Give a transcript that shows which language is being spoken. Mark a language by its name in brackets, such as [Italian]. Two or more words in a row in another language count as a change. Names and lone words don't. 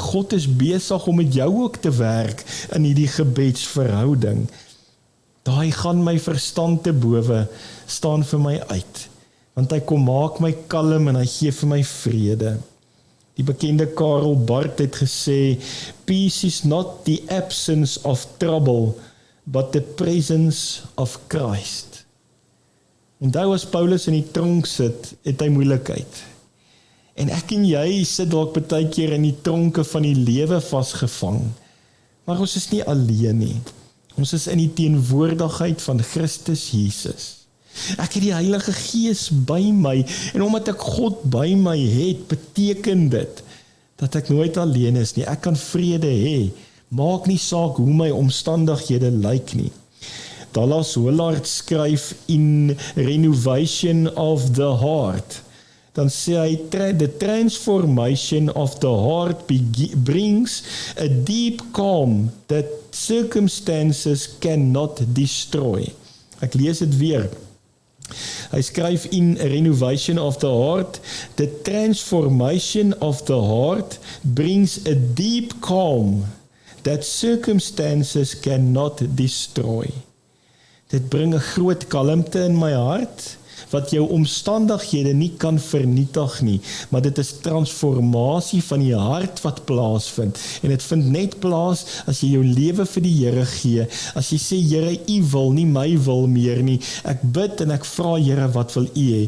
[Afrikaans] God is besig om met jou ook te werk in hierdie gebedsverhouding. Daai gaan my verstand te bowe staan vir my uit. Want hy kom maak my kalm en hy gee vir my vrede. Die bekende Karl Barth het gesê, [English] peace is not the absence of trouble, but the presence of Christ. [Afrikaans] Onthou as Paulus in die tronk sit, het hy moeilikheid. En ek en jy sit dalk baie keer in die tronke van die lewe vasgevang. Maar ons is nie alleen nie. Ons is in die teenwoordigheid van Christus Jesus. Ek het die Heilige Gees by my, en omdat ek God by my het, beteken dit, dat ek nooit alleen is nie. Ek kan vrede hê, maak nie saak hoe my omstandighede lyk nie. Dallas Willard skryf in Renovation of the Heart, dan sê hy, [English] the transformation of the heart brings a deep calm that circumstances cannot destroy. [Afrikaans] Ek lees dit weer. Hy skryf in [English] A Renovation of the Heart, the transformation of the heart brings a deep calm that circumstances cannot destroy. [Afrikaans] Dit bring 'n groot kalmte in my hart, wat jou omstandighede nie kan vernietig nie, maar dit is transformasie van die hart wat plaasvind, en dit vind net plaas as jy jou lewe vir die Here gee, as jy sê, Here, U wil nie my wil meer nie, ek bid en ek vra, Here, wat wil U hê?